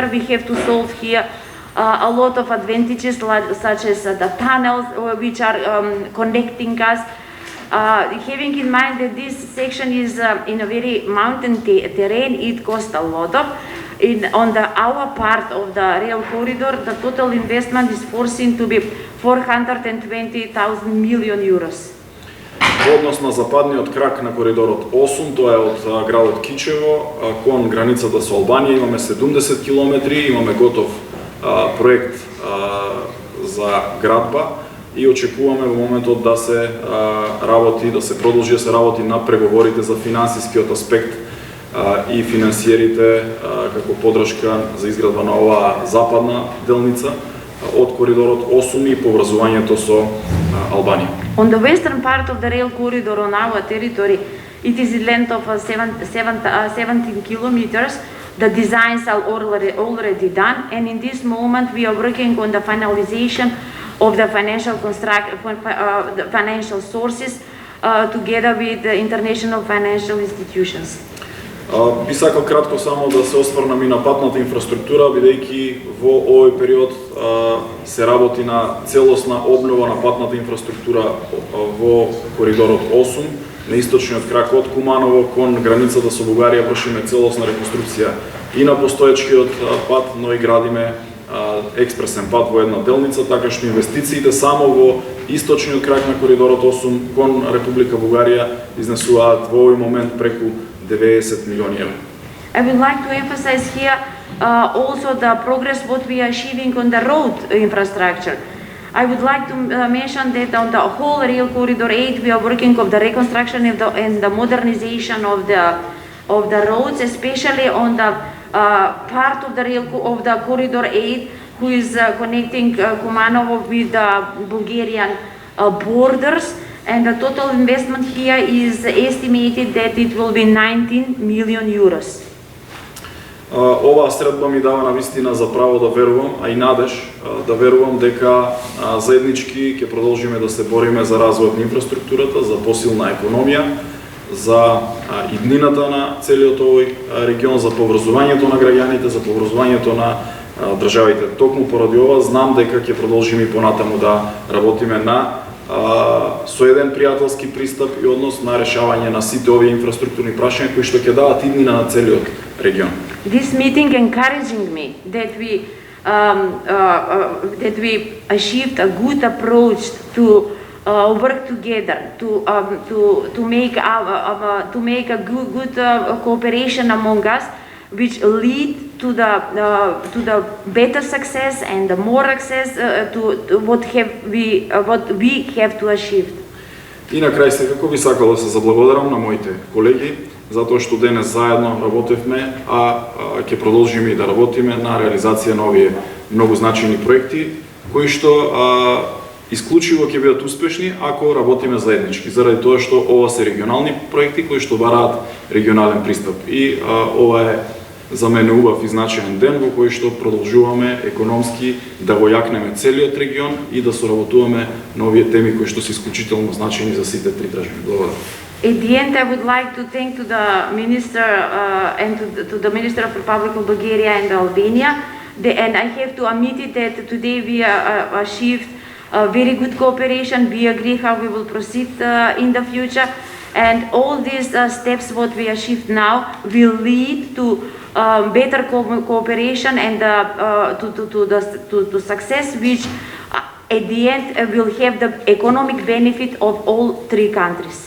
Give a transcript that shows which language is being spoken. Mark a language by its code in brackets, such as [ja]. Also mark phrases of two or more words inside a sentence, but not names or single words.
[en] We have to solve here a lot of advantages, such as the tunnels which are connecting us. Having in mind that this section is in a very mountain terrain, it costs a lot of. On our part of the rail corridor, the total investment is foreseen to be 420,000 million euros. [mk] Во однос на западниот крак на коридорот 8, тоа е од градот Кичево кон границата со Албанија, имаме 70 километри, имаме готов проект за градба и очекуваме во моментот да се работи, да се продолжи да се работи на преговорите за финансискиот аспект и финансиерите како поддршка за изградба на оваа западна делница од коридорот 8 и поврзувањето со Албанија. [en] On the western part of the rail corridor on our territory, it is a length of 17 kilometers. The designs are already done, and in this moment we are working on the finalization of the financial sources together with the international financial institutions. [mk] Би сакал кратко само да се осврнам и на патната инфраструктура, бидејќи во овој период се работи на целосна обнова на патната инфраструктура во коридорот 8, на источниот крак од Куманово кон границата со Бугарија вршиме целосна реконструкција и на постоечкиот пат, но и градиме експресен пат во една делница, така што инвестициите само во источниот крак на коридорот 8 кон Република Бугарија изнесуваат во овој момент преку 90 милиони евра. [en] I would like to emphasize here also the progress what we are achieving on the road infrastructure. I would like to mention that on the whole rail corridor 8 we are working on the reconstruction and the modernization of the roads, especially on the part of the corridor 8 who is connecting Kumanovo with the Bulgarian borders. And the total investment here is estimated that it will be 19 million euros. [mk] Оваа средба ми дава навистина за право да верувам, а и надеж да верувам дека заеднички ќе продолжиме да се бориме за развојот на инфраструктурата, за посилна економија, за иднината на целиот овој регион, за поврзувањето на граѓаните, за поврзувањето на државите. Токму поради ова знам дека ќе продолжиме и понатаму да работиме на со еден пријателски пристап и однос на решавање на сите овие инфраструктурни прашања кои што ќе дадат иднина на целиот регион. [en] This meeting encouraging me that we achieved a good approach to work together to make a good cooperation among us, which lead to the better success and the more access to what we have to achieve. [mk] И на крај секако би сакал да се заблагодарам на моите колеги затоа што денес заедно работевме, ќе продолжиме и да работиме на реализација на овие многу значајни проекти кои што исклучиво ќе бидат успешни ако работиме заеднички, заради тоа што ова се регионални проекти кои што бараат регионален пристап. И ова е за мене убав и значаен ден во кој што продолжуваме економски да го јакнеме целиот регион и да соработуваме на овие теми кои што се исклучително значајни за сите три држави. Благодарам. [en] At the end, I would like to thank to the Minister and to the Minister of Republic of Bulgaria and Albania. And I have to admit it that today we achieved very good cooperation. We agree how we will proceed in the future. And all these steps what we achieved now will lead to better cooperation and to success, which at the end will have the economic benefit of all three countries.